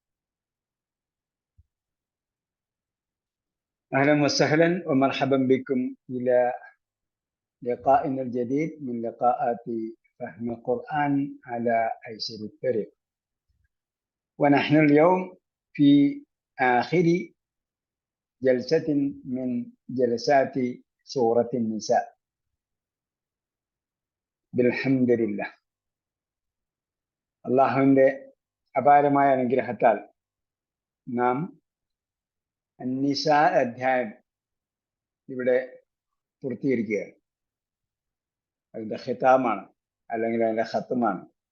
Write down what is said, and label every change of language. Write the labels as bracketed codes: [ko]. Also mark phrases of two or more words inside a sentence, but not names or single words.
[ar] أهلا وسهلا ومرحبا بكم إلى لقائنا الجديد من لقاءات فهم القرآن على أيسر الطريق. ونحن اليوم في آخر جلسة من جلسات سورة النساء بالحمد لله. [ml] അള്ളാഹുവിൻ്റെ അപാരമായ അനുഗ്രഹത്താൽ നാം അന്നിസാ അധ്യായം ഇവിടെ പൂർത്തീകരിക്കുകയാണ്. അതിൻ്റെ ഖിതാമാണ്, അല്ലെങ്കിൽ അതിൻ്റെ ഖത്തമാണ്.